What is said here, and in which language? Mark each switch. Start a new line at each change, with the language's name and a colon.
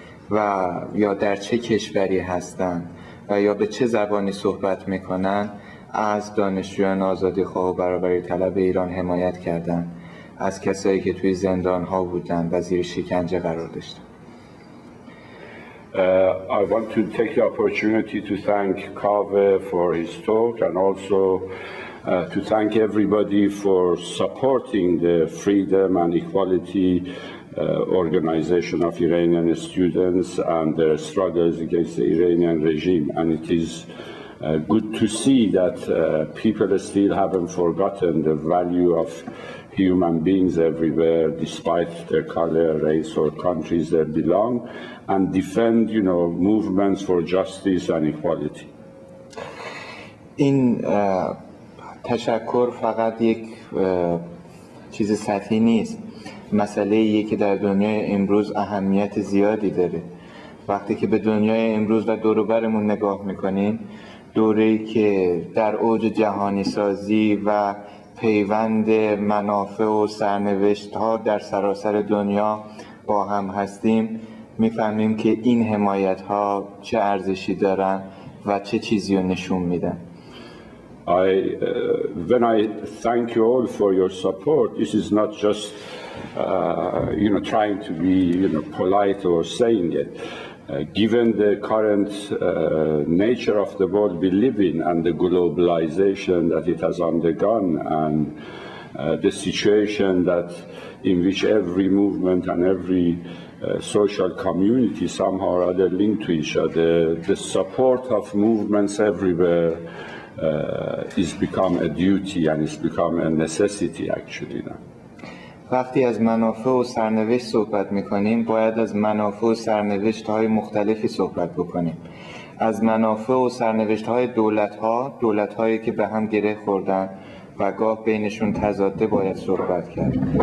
Persian: و یا در چه کشوری هستن و یا به چه زبانی صحبت میکنن از دانشجویان آزادیخواه و برابری طلب ایران حمایت کردن، از کسایی که توی زندان‌ها بودن و زیر شکنجه قرار داشتن.
English: I want to take the opportunity to thank Kaveh for his talk and also to thank everybody for supporting the freedom and equality organization of Iranian students and their struggles against the Iranian regime. And it is good to see that people still haven't forgotten the value of human beings everywhere, despite their color, race, or countries they belong. and defend, movements for justice and equality.
Persian: این تشکر فقط یک چیز سطحی نیست. مسئله ایه که در دنیای امروز اهمیت زیادی داره. وقتی که به دنیای امروز و دور و برمون نگاه میکنیم، دوره‌ای که در اوج جهانی سازی و پیوند منافع و سرنوشت‌ها در سراسر دنیا با هم هستیم، میفهمیم که این حمایت‌ها چه ارزشی دارن و چه چیزی رو نشون میدن.
English: When I thank you all for your support, this is not just, trying to be, polite or saying it. Given the current nature of the world we live in and the globalization that it has undergone and the situation that in which every movement and every social community somehow or other linked to each other, the support of movements everywhere is become a duty and it's become a necessity actually now.
Persian: وقتی از منافع و سرنوشت صحبت میکنیم باید از منافع و سرنوشت‌های مختلفی صحبت بکنیم. از منافع و سرنوشت‌های دولت‌هایی که به هم گره خوردن و گاه بینشون تضاده باید صحبت کرد.